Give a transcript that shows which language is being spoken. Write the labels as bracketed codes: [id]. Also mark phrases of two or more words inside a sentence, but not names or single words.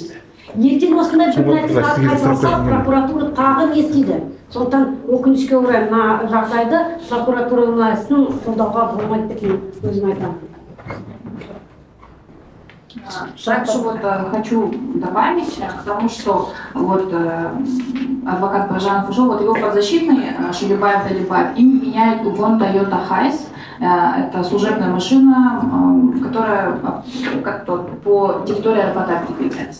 [kk] Ертең осындай бір нәрсе қайталанса, прокуратура тағы не істейді? Сондықтан өкінішке орай мына жағдайды прокуратураның ісін қолдауға болмайды деп өзім айтамын. [ru] Также хочу добавить, потому что адвокат Бажанов ушел, его подзащитный Шалибаев Далибаев, им меняет угон Toyota Hiace. Это служебная машина, которая по территории аэропорта передвигается.